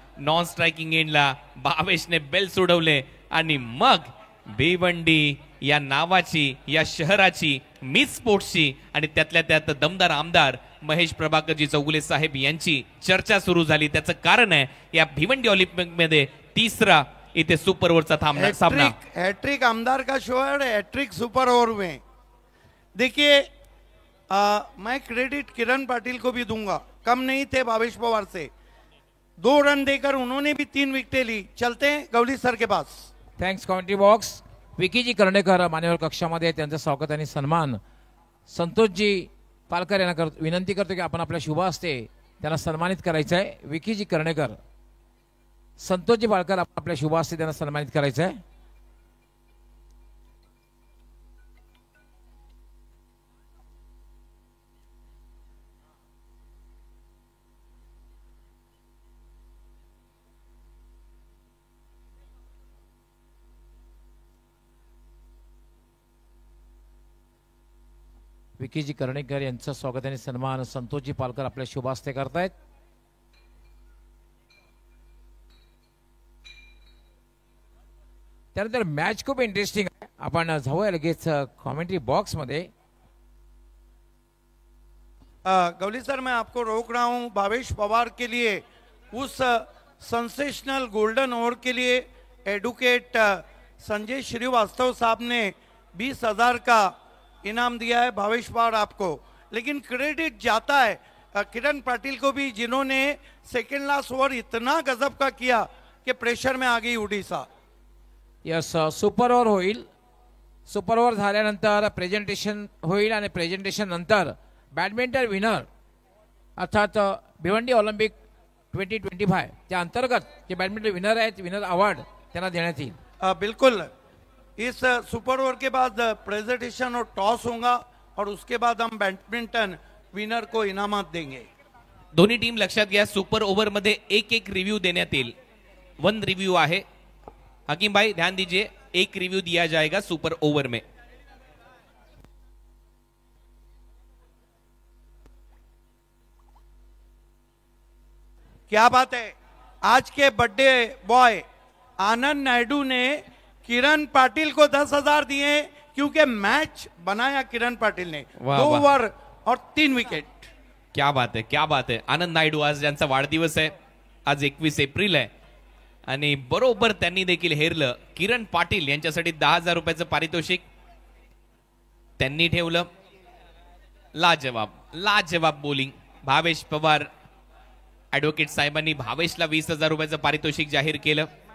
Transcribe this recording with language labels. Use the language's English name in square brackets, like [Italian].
[Marathi] Non striking एंडला भावेशने bell सोडवले आणि मग भिवंडी या नावाची, या शहराची, मिस स्पोर्ट्सची आणि त्यातल्या त्यात दमदार आमदार महेश प्रभाकरजी चौगुले साहेब यांची चर्चा सुरू झाली. त्याचं कारण आहे या भिवंडी ऑलिम्पिक मध्ये तिसरा इथे सुपर ओव्हरचा सामना. [Hindi] हैट्रिक आमदार का शो है, हैट्रिक सुपर ओवर में. देखिए मैं क्रेडिट किरण पाटिल को भी दूंगा, कम नहीं थे भावेश पवार से. 2 रन देकर उन्होंने भी 3 विकेटें ली. चलते हैं गवली सर के पास. [English] Thanks commentary box. [Marathi] विकीजी कर्णेकर मान्यवर कक्षामध्ये त्यांचं स्वागत आणि सन्मान. संतोषजी पालकर यांना विनंती करतो की आपण आपल्या शुभ हस्ते त्यांना सन्मानित करायचं आहे. विकीजी कर्णेकर, संतोषजी पालकर आपल्या शुभ हस्ते त्यांना सन्मानित करायचं आहे. विकीजी कर्णेकर यांचं स्वागत आणि सन्मान संतोषजी पालकर आपल्या शुभ हस्ते करतायत. त्यानंतर मॅच खूप इंटरेस्टिंग आहे. आपण जाऊया लगेच कॉमेंट्री बॉक्स मध्ये. [Hindi] गवली सर मैं आपको रोक रहा हूं. भावेश पवार के लिए उस सेंसेशनल गोल्डन ओवर के लिए एडवोकेट संजय श्रीवास्तव साहब ने 20,000 का इनाम दिया है भावेश पवार आपको, लेकिन क्रेडिट जाता है किरण पाटिल को भी, जिन्होंने सेकंड लास्ट ओव्हर इतना गजब का किया कि प्रेशर में आ गई उड़ीसा. [Marathi] यस, सुपर ओव्हर होईल. सुपर ओव्हर झाल्यानंतर प्रेझेंटेशन होईल आणि प्रेझेंटेशन नंतर बॅडमिंटन विनर अर्थात भिवंडी ऑलिम्पिक 2025 त्या अंतर्गत जे बॅडमिंटन विनर आहेत, विनर अवॉर्ड त्यांना देण्यात येईल. [Hindi] बिल्कुल. इस सुपर ओवर के बाद प्रेजेंटेशन और टॉस होगा और उसके बाद हम बैडमिंटन विनर को इनामात देंगे. [Marathi] दोन्ही टीम लक्षात घ्या, सुपर ओव्हर मध्ये एक एक रिव्ह्यू देण्यात येईल. 1 रिव्ह्यू आहे. [Hindi] हकीम भाई ध्यान दीजिए, 1 रिव्ह्यू दिया जाएगा सुपर ओवर में. क्या बात है. आज के बर्थडे बॉय आनंद नायडू ने किरण पाटिल को 10,000 दिए क्योंकि मैच बनाया किरण पाटिल ने. वाह, 2 वाह. ओव्हर और 3 विकेट. क्या बात है, क्या बात है. [Marathi] आनंद नायडू आज ज्यांचा वाढदिवस आहे, आज 21 एप्रिल आहे आणि बरोबर त्यांनी देखील हेरलं. किरण पाटील यांच्यासाठी 10,000 रुपयाचं पारितोषिक त्यांनी ठेवलं. लाजवाब लाजवाब बोलिंग. भावेश पवार ऍडव्होकेट साहेबांनी भावेशला 20,000 रुपयाचं पारितोषिक जाहीर केलं.